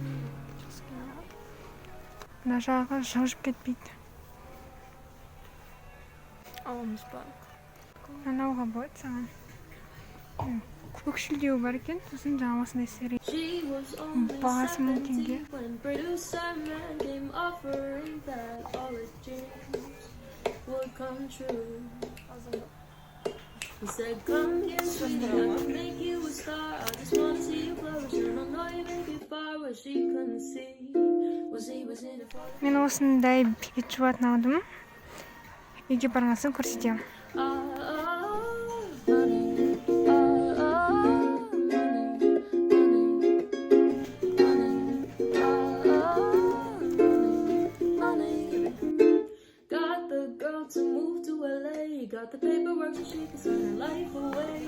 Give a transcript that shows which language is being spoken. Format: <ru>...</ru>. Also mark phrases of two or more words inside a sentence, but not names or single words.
<kk>Мына жағы жылжып кетпейді. Аламыз ба? Анауға болады саған. Көкшілдеу бар екен, сосын жаңа осындай сері. Бағасы 1000 теңге.</kk> <en>He said, come here, sweetie, I can make you a star. I just wanna see you flourish, and I know you make it far where she couldn't see. Was he was in it for the...</en> <kk>Мен осындай бет жуатын алдым. Үйге барған соң көрсетемін.</kk> <en>Got the paperwork so she could sign her life away.</en>